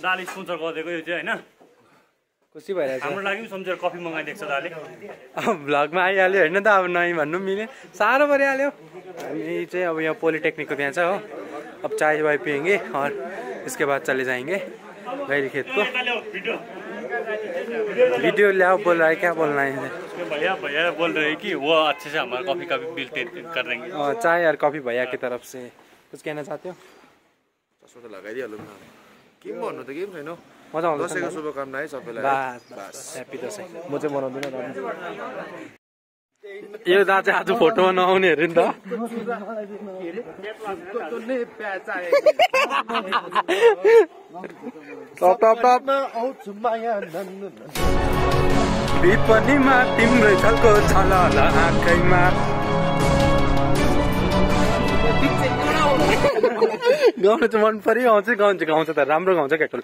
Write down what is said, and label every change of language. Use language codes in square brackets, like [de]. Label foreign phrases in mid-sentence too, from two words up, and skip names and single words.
[ne] दाले स्पोन्सर गरिदिएको यो चाहिँ होइन, खुसी भइरहेछ। हाम्रो लागि पनि सम्झेर कफी मगाइदिएको छ दाले। अब भ्लगमा आइहाल्यो होइन त, अब नही भन्नु मिल्यो, साह्रो परिहाल्यो। हामी चाहिँ अब यहाँ पोलिटेक्निकको त्यहाँ छ हो। [hi] अब चाय वाय पिएंगे और इसके बाद चले जाएंगे गैरी खेत को। वीडियो ले आओ, बोल रहा है, क्या बोलना है? भैया बोल रहे हैं कि वो अच्छे से हमारा कॉफी का भी बिल कर देंगे। चाय और कॉफी भैया की तरफ से कुछ कहना चाहते हो? [ne] चस्मा त लगाइदिहालौँ न, के भन्नु त, के पनि छैन। मजा आउँछ। दसैँको शुभकामना है सबैलाई। बस ह्यापी दसैँ। म चाहिँ बनाउँदिनँ। यो दा चाहिँ आज फोटोमा नआउने अरे नि त। विपनीमा तिम्रो छलको छलला आँखैमा गाउनु चाहिँ मन पऱ्यो, आउँछ गाउँछ त राम्रो गाउँछ केटोले।